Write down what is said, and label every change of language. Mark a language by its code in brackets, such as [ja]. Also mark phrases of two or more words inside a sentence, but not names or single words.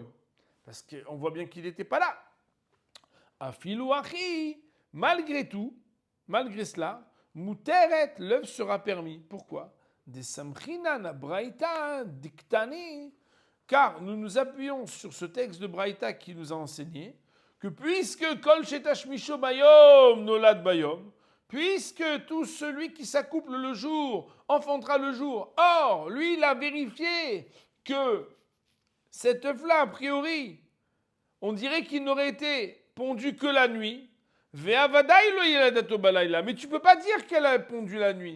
[fr] Parce qu'on voit bien qu'il n'était pas là. [he] אפילו הכי, [fr] malgré tout, malgré cela, Muteret, l'œuf sera permis. Pourquoi? [arc] דה סמכינן ברייתא דקתני. [fr] Car nous nous appuyons sur ce texte de braïta qui nous a enseigné que puisque [he] כל שתשמישו ביום נולד ביום, [fr] puisque tout celui qui s'accouple le jour enfantera le jour. Or, lui, il a vérifié que cet œuf-là, a priori, on dirait qu'il n'aurait été pondu que la nuit. Mais tu ne peux pas dire qu'elle a pondu la nuit.